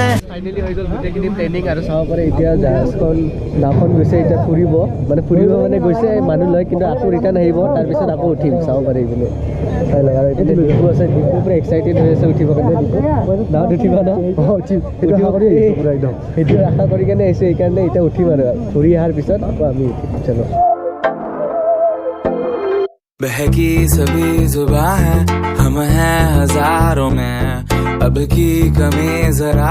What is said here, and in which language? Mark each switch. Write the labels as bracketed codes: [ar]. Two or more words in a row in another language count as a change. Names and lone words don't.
[as] ফাইনেলি হৈ গ'ল গোটেইখিনি ট্ৰেইনিং আৰু চাব পাৰে এতিয়া জাহাজখন নাওখন গৈছে এতিয়া ফুৰিব মানে গৈছে মানুহ লয় কিন্তু আকৌ ৰিটাৰ্ণ আহিব তাৰপিছত আকৌ উঠিম চাব পাৰে এইপিনে চাই লওক আৰু এইপিনে ডিপু আছে ডিপু পুৰা এক্সাইটেড হৈ আছে উঠিবৰ কাৰণে নাৱত উঠিবা ন সেইটো আশা কৰি কেনে আহিছোঁ সেইকাৰণে এতিয়া উঠিম আৰু ফুৰি অহাৰ পিছত আকৌ আমি উঠিম চলো [hi] बहकी सभी जुबां है हम हैं हजारों में अब की कमी जरा